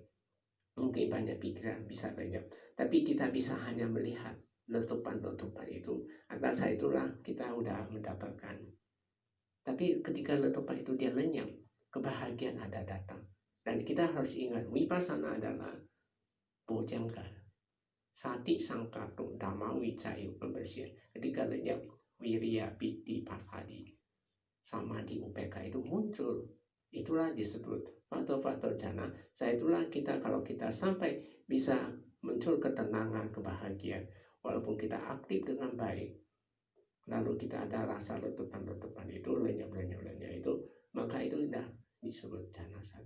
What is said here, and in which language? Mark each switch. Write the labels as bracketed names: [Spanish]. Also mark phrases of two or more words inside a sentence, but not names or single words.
[Indonesian] Mungkin banyak pikiran, bisa banyak. Tapi kita bisa hanya melihat letupan-letupan itu. Atas itulah kita udah mendapatkan. Tapi ketika letupan itu dia lenyap, kebahagiaan ada datang. Dan kita harus ingat, vipassana adalah bojangga. [Pali] Sati sangkato dhamma wicayo pembersihan. [Indonesian] Ketika lenyap [Pali] wirya piti pasadi samadhi upeka [Indonesian] itu muncul, itulah disebut faktor-faktor jhana. Itulah kita kalau kita sampai bisa muncul ketenangan, kebahagiaan, walaupun kita aktif dengan baik, lalu kita ada rasa letupan-letupan itu lenyap itu, maka itu sudah disebut jhana 1.